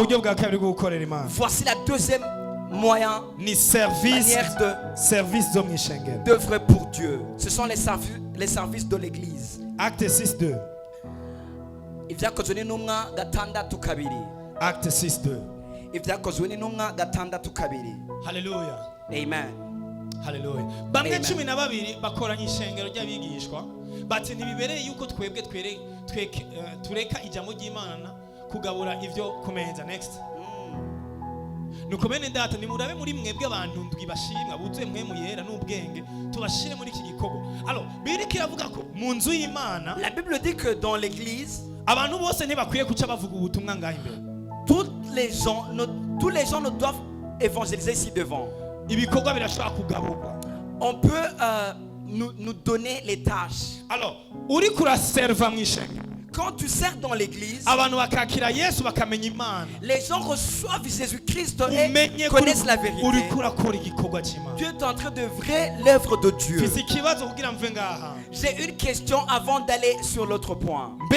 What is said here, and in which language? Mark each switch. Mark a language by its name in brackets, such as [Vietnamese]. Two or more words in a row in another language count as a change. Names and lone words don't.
[French] Voici la deuxième moyen, manière d'œuvrer pour Dieu. Ce sont les services de l'église. Acte 6:2. Acte 6:2. Alléluia. Amen. Hallelujah. [Rundi] Bamwe 12 bakoranye ishengero ry'abigishwa bati ntibibereye yuko twebwe tureka ijambo ry'Imana kugabura ivyo kumeza. Next. Nuko bene data nimurabe muri mwebwe abantu ndwi bashimwa buzuye mwe muyera n'ubwenge tubashire muri iki gikorwa. Alors Bibiliya iravuga ko mu nzu y'Imana, [French] la Bible dit que dans l'église, [Rundi] abantu bose ntibakwiye kuca bavuga ubutumwa ngaho imbere. [French] Tous les gens ne doivent évangéliser ici devant. [Rundi] Ibikorwa birashobora kugaburwa. [French] On peut nous donner les tâches. [Rundi] Alors uri kuraserva mw'ishengero, [French] quand tu sers dans l'église, les gens reçoivent Jésus-Christ et connaissent la vérité. Dieu est en train d'œuvrer l'œuvre de Dieu. J'ai une question avant d'aller sur l'autre point.